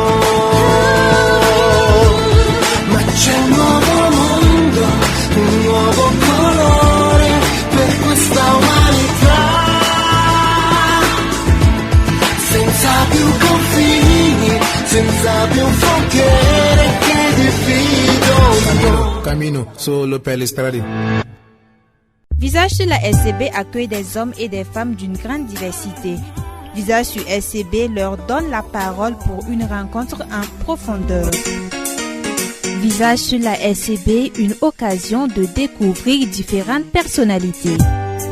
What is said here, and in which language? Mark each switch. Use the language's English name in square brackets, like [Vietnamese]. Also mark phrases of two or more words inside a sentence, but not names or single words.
[Italian] Ma c'è un nuovo mondo, un nuovo colore per questa umanità, senza più confini, senza più frontiere che dividono. Camino solo per le strade. [French] Visage sur la SCB accueille des hommes et des femmes d'une grande diversité. Visage sur SCB leur donne la parole pour une rencontre en profondeur. Visage sur la SCB, une occasion de découvrir différentes personnalités.